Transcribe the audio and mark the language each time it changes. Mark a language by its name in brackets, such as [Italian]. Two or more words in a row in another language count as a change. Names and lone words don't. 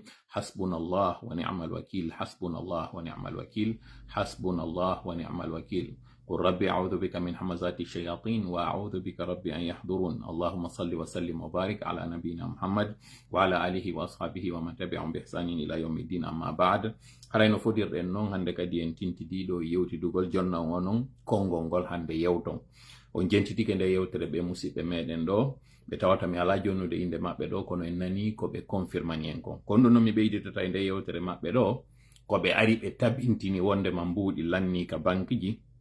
[Arabic] حسبنا الله ونعم الوكيل حسبنا الله ونعم الوكيل حسبنا الله ونعم الوكيل. قل ربي أعوذ بك من همزات الشياطين وأعوذ بك ربي أن يحضرون. اللهم صل وسلم وبارك على نبينا محمد وعلى آله وأصحابه ومن تبعهم بإحسان إلى يوم الدين. أما بعد [Fula] harayno fodirɗen noon hannde kadi en tintidiɗo yewtidugol jonna o noon konngol ngol hannde yewton on jentitike nde yewtere ɓe musidɓe meɗen ɗo ɓe tawata mi ala jonnude inde maɓɓe ɗo kono en nani ko ɓe confirmani en kon kono ɗum no mi ɓeyditata e nde yewtere maɓɓe ɗo ko ɓe ari ɓe tabintini wondema mbuuɗi lanni ka banque ji